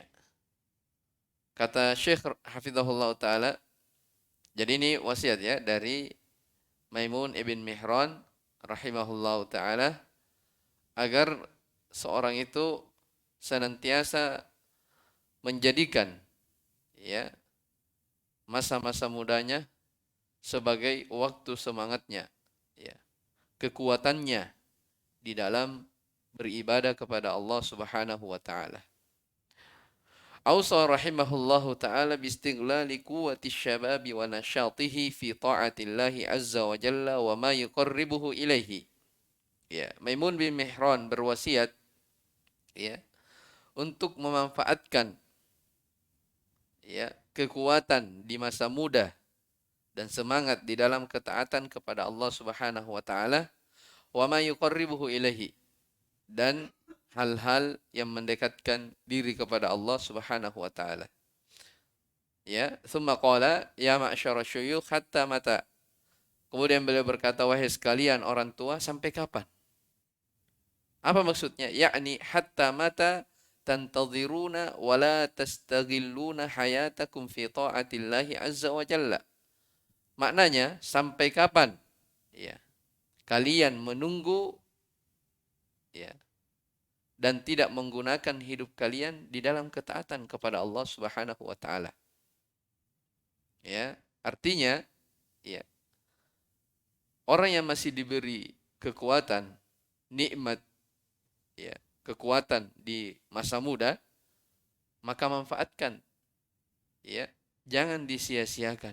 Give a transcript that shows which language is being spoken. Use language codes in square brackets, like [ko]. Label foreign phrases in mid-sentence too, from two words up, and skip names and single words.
[id] Kata Syekh [ar] حفظه الله تعالى, [id] jadi ini wasiat ya dari Maimun ibn Mihran [ar] رحمه الله تعالى, [id] agar seorang itu senantiasa menjadikan ya masa-masa mudanya sebagai waktu semangatnya, ya, kekuatannya di dalam beribadah kepada Allah [ar] سبحانه وتعالى. أوصى رحمه الله تعالى باستغلال قوة الشباب ونشاطه في طاعة الله عز وجل وما يقربه إليه. [id] Ya, Maimun bin Mihran berwasiat ya untuk memanfaatkan ya kekuatan di masa muda dan semangat di dalam ketaatan kepada Allah [ar] سبحانه وتعالى, وما يقربه إليه, [id] dan hal-hal yang mendekatkan diri kepada Allah [ar] سبحانه وتعالى. Ya, ثم قال يا معشر الشيوخ حتى متى. [id] Kemudian beliau berkata, wahai sekalian orang tua, sampai kapan? Apa maksudnya? [ar] يعني حتى متى تنتظرون ولا تستغلون حياتكم في طاعة الله عز وجل. [id] Maknanya, sampai kapan? Ya, kalian menunggu, ya, dan tidak menggunakan hidup kalian di dalam ketaatan kepada Allah [ar] سبحانه وتعالى. [id] Ya, artinya, ya, orang yang masih diberi kekuatan, nikmat, ya, kekuatan di masa muda, maka manfaatkan, ya, jangan disia-siakan.